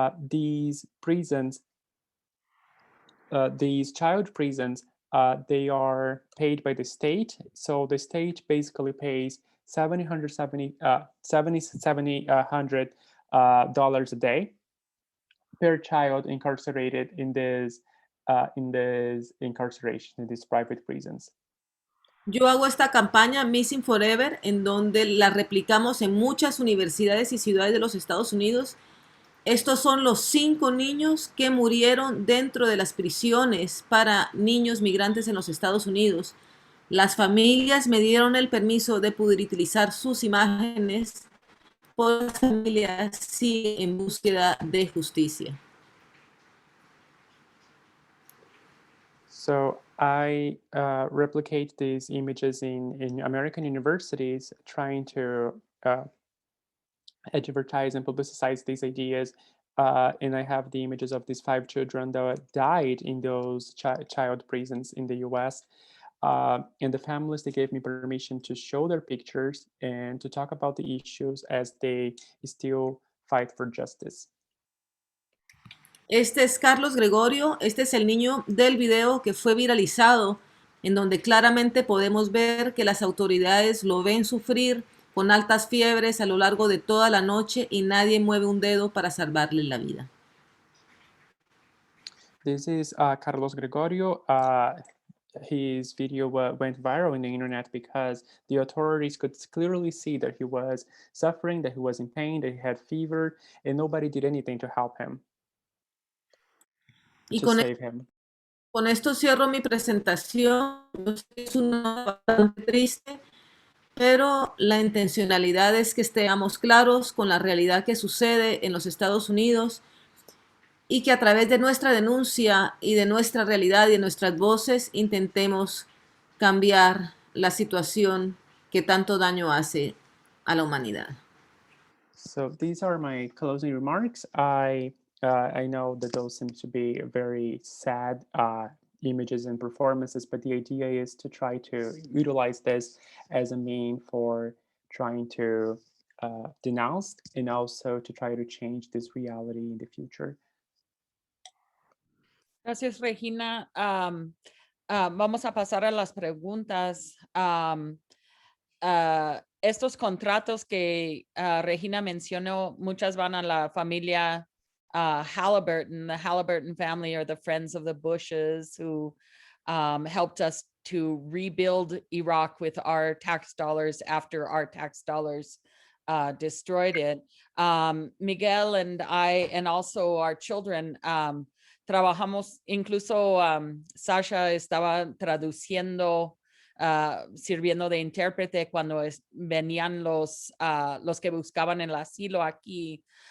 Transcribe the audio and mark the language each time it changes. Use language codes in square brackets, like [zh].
[en] These prisons, these child prisons, they are paid by the state. So the state basically pays $700 a day per child incarcerated in this incarceration, in these private prisons. [es] Yo hago esta campaña Missing Forever, en donde la replicamos en muchas universidades y ciudades de los Estados Unidos, Estos son los 5 niños que murieron dentro de las prisiones para niños migrantes en los Estados Unidos. Las familias me dieron el permiso de poder utilizar sus imágenes por las familias sí en búsqueda de justicia. [en] So I replicate these images in American universities, trying to advertise and publicize these ideas. And I have the images of these 5 children that died in those child prisons in the US. And the families, they gave me permission to show their pictures and to talk about the issues as they still fight for justice. [es] Este es Carlos Gregorio, este es el niño del video que fue viralizado, en donde claramente podemos ver que las autoridades lo ven sufrir con altas fiebres a lo largo de toda la noche y nadie mueve un dedo para salvarle la vida. [en] This is Carlos Gregorio. His video went viral in the internet because the authorities could clearly see that he was suffering, that he was in pain, that he had fever, and nobody did anything to help him, [es] Y [en] to save him. [es] con esto cierro mi presentación. Es una bastante triste, pero la intencionalidad es que estemos claros con la realidad que sucede en los Estados Unidos y que a través de nuestra denuncia y de nuestra realidad y de nuestras voces intentemos cambiar la situación que tanto daño hace a la humanidad. [en] So these are my closing remarks. I know that those seem to be very sad images and performances, but the idea is to try to utilize this as a mean for trying to denounce and also to try to change this reality in the future. [es] Gracias, Regina. Vamos a pasar a las preguntas. Estos contratos que Regina mencionó, muchas van a la familia Halliburton. [en] The Halliburton family are the friends of the Bushes who helped us to rebuild Iraq with our tax dollars after our tax dollars destroyed it. Miguel and I, and also our children, [es] trabajamos, incluso Sasha estaba traduciendo, sirviendo de intérprete cuando venían los que buscaban el asilo aquí.